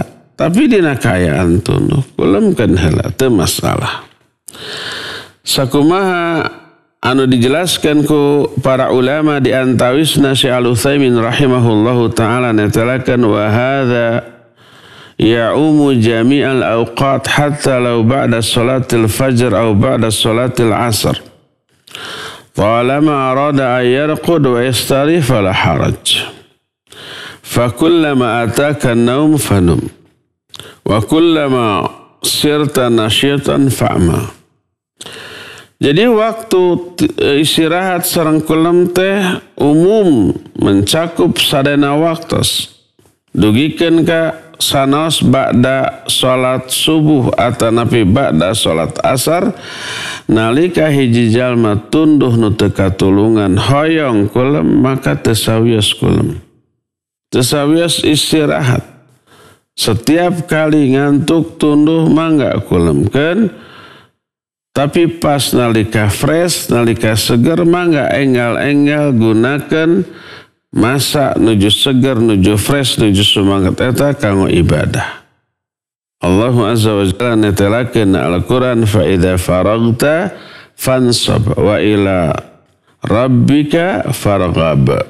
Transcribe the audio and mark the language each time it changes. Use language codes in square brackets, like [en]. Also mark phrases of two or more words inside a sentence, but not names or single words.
[su] Tapi dina kaayaan tunduh, kulemkeun heula teu masalah. Sakumaha anu dijelaskan ku para ulama di antawisna Syekh Al-Utsaimin [ar] رحمه الله تعالى [su] netelakeun [ar] وهذا يعم جميع الأوقات حتى لو بعد صلاة الفجر أو بعد صلاة العصر. طالما أراد أن يرقد ويستريح فلا حرج. فكلما أتاك النوم فنم. وكلما صرت نشيطا فاعمل. [su] Jadi waktu istirahat sareng kulem teh umum mencakup sadana waktos. Dugikeun ka sanos ba'da salat subuh atanapi ba'da salat asar nalika hiji jalma tunduh nu teu katulungan hoyong kulem maka teu sawios kulem. Teu sawios istirahat. [id] Setiap kali ngantuk [su] tunduh mangga kulemkeun tapi pas nalika fresh nalika seger mangga enggal-enggal gunakeun masa nuju seger, nuju fresh, nuju semangat eta kanggo ibadah. [ar] الله عز وجل [su] netelakeun Al-Qur'an [ar] فإذا فرغت فانصب وإلى ربك فارغب.